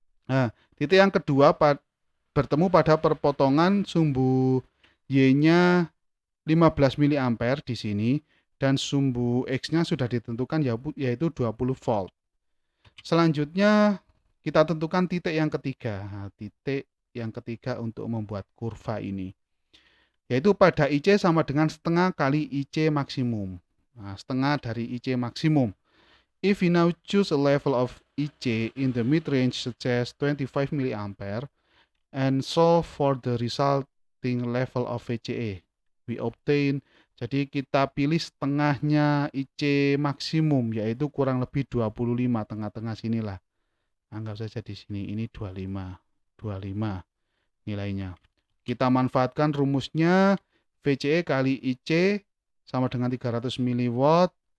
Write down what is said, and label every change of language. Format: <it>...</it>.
<id>Nah, titik yang kedua bertemu pada perpotongan sumbu Y-nya 15 mA di sini, dan sumbu X-nya sudah ditentukan yaitu 20 volt. Selanjutnya kita tentukan titik yang ketiga. Nah, titik yang ketiga untuk membuat kurva ini, yaitu pada IC sama dengan setengah kali IC maksimum. Nah, setengah dari IC maksimum.</id> <en>If we now choose a level of IC in the mid-range such as 25 mA and solve for the resulting level of VCE, we obtain.</en> <id>Jadi kita pilih setengahnya IC maksimum, yaitu kurang lebih 25, tengah-tengah sinilah. Anggap saja di sini, ini 25 nilainya. Kita manfaatkan rumusnya VCE kali IC sama dengan 300 mW.</id>